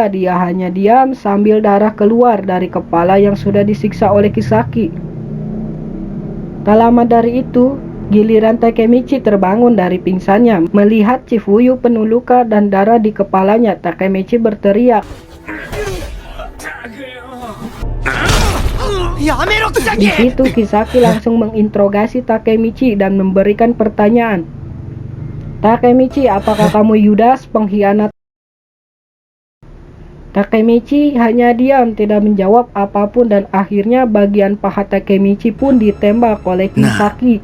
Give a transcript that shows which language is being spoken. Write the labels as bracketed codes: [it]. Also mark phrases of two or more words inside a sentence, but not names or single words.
[id] Dia hanya diam sambil darah keluar dari kepala yang sudah disiksa oleh Kisaki. Tak lama dari itu, giliran Takemichi terbangun dari pingsannya. Melihat Chifuyu penuh luka dan darah di kepalanya, Takemichi berteriak. [ja] やめろ、キサ [id] Di [ja] キ。 [id] situ Kisaki langsung menginterogasi Takemichi dan memberikan pertanyaan. Takemichi, apakah kamu Yudas, pengkhianat? Takemichi hanya diam, tidak menjawab apapun, dan akhirnya bagian paha Takemichi pun ditembak oleh Kisaki.